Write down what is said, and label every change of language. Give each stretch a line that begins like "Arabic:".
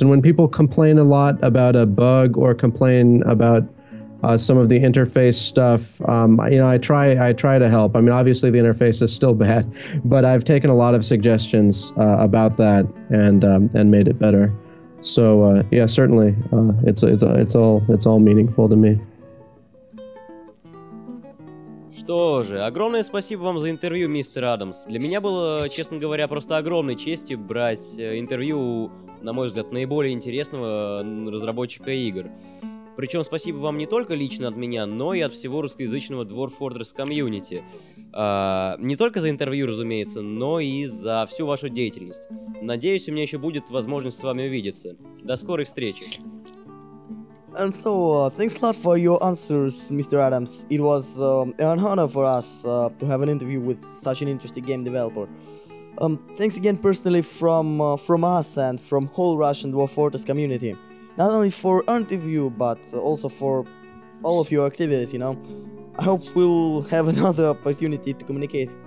English: And when people complain a lot about a bug or complain about some of the interface stuff, I try to help. I mean, obviously the interface is still bad, but I've taken a lot of suggestions about that and made it better. So yeah, certainly it's all meaningful to me.
Russian: Что же, огромное спасибо вам за интервью, мистер Адамс. Для меня было, честно говоря, просто огромной честью брать интервью, на мой взгляд, наиболее интересного разработчика игр. Причем спасибо вам не только лично от меня, но и от всего русскоязычного Dwarf Fortress комьюнити. Не только за интервью, разумеется, но и за всю вашу деятельность. Надеюсь, у меня еще будет возможность с вами увидеться. До скорой встречи.
English: And so, thanks a lot for your answers, Mr. Adams. It was an honor for us to have an interview with such an interesting game developer. Thanks again personally from us and from whole Russian Dwarf Fortress community. Not only for our interview, but also for all of your activities, I hope we'll have another opportunity to communicate.